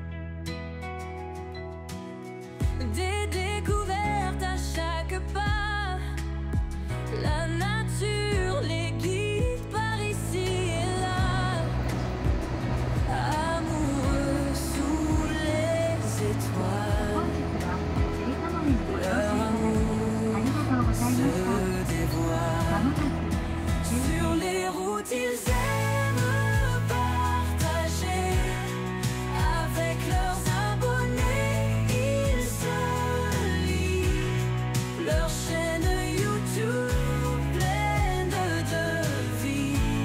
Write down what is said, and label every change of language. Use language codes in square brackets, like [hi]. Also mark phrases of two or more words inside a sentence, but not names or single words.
[fr] Des découvertes à chaque pas, la nature les guide par ici et là. Amoureux sous les étoiles, [ja] 本日はテレタモメント [fr] leur [ja] あり [fr] amour [ja] がとうございました。 [fr] se dévoile. [ja] まもなく [fr] Sur les routes, ils aiment partager avec leurs abonnés. Ils se lient leur chaîne YouTube pleine de vie.